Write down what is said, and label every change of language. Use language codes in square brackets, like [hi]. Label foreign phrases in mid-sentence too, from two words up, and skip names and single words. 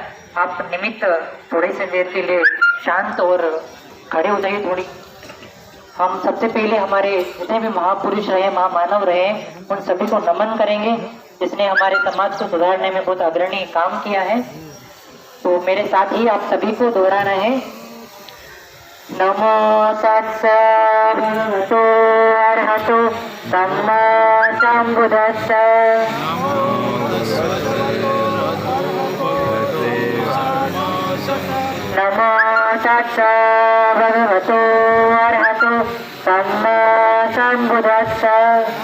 [hi] आप निमित्त थोड़ी सी देर के लिए शांत और खड़े हो जाइए थोड़ी। हम सबसे पहले हमारे जितने भी महापुरुष रहे, महामानव रहे, उन सभी को नमन करेंगे, जिसने हमारे समाज को सुधारने में बहुत अग्रणी काम किया है। तो मेरे साथ ही आप सभी को दोहराना है, [pi] नमो तस्सै भगवतो अरहतो सम्मा सम्बुद्धिस्सै। नमो तस्सै भगवतो अरहतो सम्मा सम्बुद्धिस्सै।